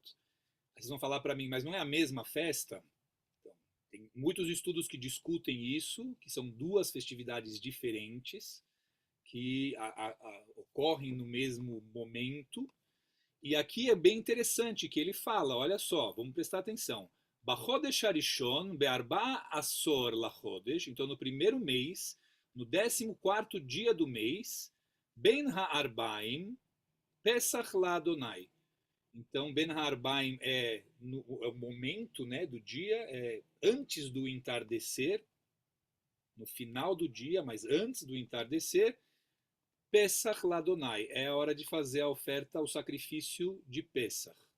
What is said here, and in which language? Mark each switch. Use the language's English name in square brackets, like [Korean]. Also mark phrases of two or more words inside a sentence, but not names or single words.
[Portuguese] Vocês vão falar para mim, mas não é a mesma festa? Então, tem muitos estudos que discutem isso, que são duas festividades diferentes, que ocorrem no mesmo momento. E aqui é bem interessante que ele fala, olha só, vamos prestar atenção. [Hebrew] בחודש הראשון בארבעה עשר לחודש, [Portuguese] então no primeiro mês, no 14º dia do mês, [Hebrew] בין הערביים פסח לאדני. [Portuguese] Então, [Hebrew] בין הערביים [Portuguese] é o momento, né, do dia, é antes do entardecer, no final do dia, mas antes do entardecer, [Hebrew] פסח לאדני, [Portuguese] é a hora de fazer a oferta, o sacrifício de Pesach.